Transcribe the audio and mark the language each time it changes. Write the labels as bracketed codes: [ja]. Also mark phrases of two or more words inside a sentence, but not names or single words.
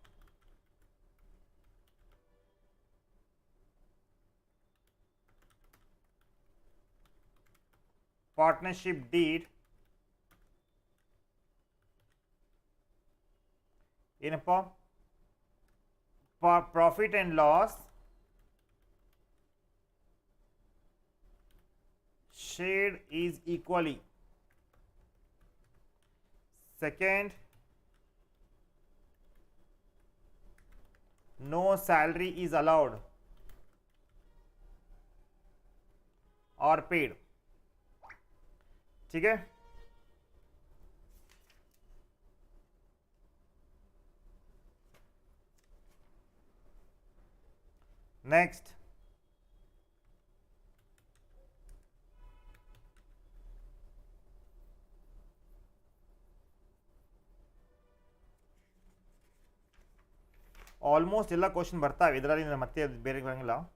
[en] partnership deed, ಏನಪ್ಪ, profit and loss shared is equally. Second, no salary is allowed or paid. [hi] ठीक है? [kn] Next, ಆಲ್ಮೋಸ್ಟ್ ಎಲ್ಲ ಕ್ವಶನ್ ಬರ್ತಾವೆ ಇದರಲ್ಲಿ, ಮತ್ತೆ ಬೇರೆ ಬರಂಗಿಲ್ಲ.